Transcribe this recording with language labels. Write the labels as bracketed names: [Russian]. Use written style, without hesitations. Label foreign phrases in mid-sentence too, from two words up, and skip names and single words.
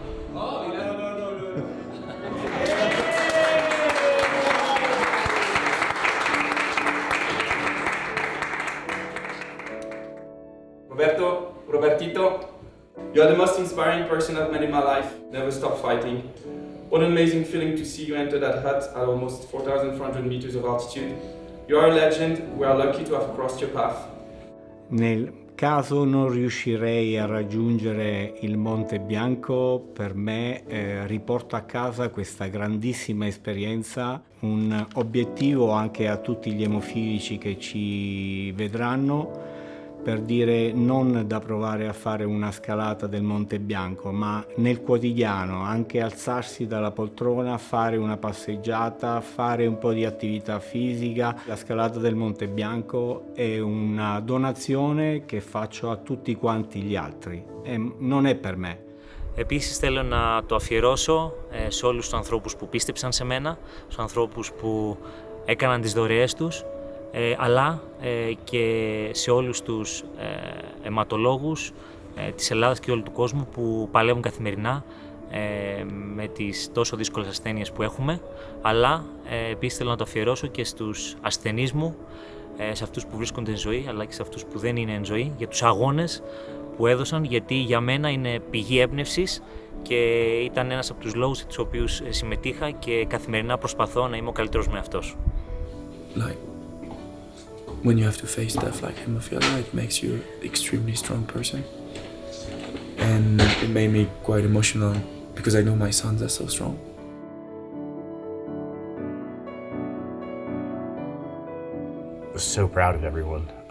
[English] Robertito, you are the most inspiring person I've met in my life. Never stop fighting. What an amazing feeling to see you enter that hut at almost 4,400 meters of altitude. You are a legend. We are lucky to have crossed your path. [Italian] Nel caso non riuscirei a raggiungere il Monte Bianco, per me riporto a casa questa grandissima esperienza, un obiettivo anche a tutti gli emofilici che ci vedranno, per dire non da provare a fare una scalata del Monte Bianco, ma nel quotidiano, anche alzarsi dalla poltrona, fare una passeggiata, fare un po' di attività fisica. La scalata del Monte Bianco è una donazione che faccio a tutti quanti gli altri e non è per me. [Greek] Επίσης θέλω να το αφιερώσω σε όλους τους ανθρώπους που πίστεψαν σε μένα, στους ανθρώπους που έκαναν τις δωρεές τους, αλλά και σε όλους τους αιματολόγους της Ελλάδας και όλου του κόσμου που παλεύουν καθημερινά με τις τόσο δύσκολες ασθένειες που έχουμε, αλλά επίσης θέλω να το αφιερώσω και στους ασθενείς μου, σε αυτούς που βρίσκονται εν ζωή, αλλά και σε αυτούς που δεν είναι εν ζωή, για τους αγώνες που έδωσαν, γιατί για μένα είναι πηγή έμπνευσης και ήταν ένας από τους λόγους τους οποίους συμμετείχα και καθημερινά προσπαθώ να είμαι ο καλύτερος με αυτός. [English] When you have to face stuff like hemophilia, it makes you an extremely strong person. And it made me quite emotional because I know my sons are so strong. I was so proud of everyone.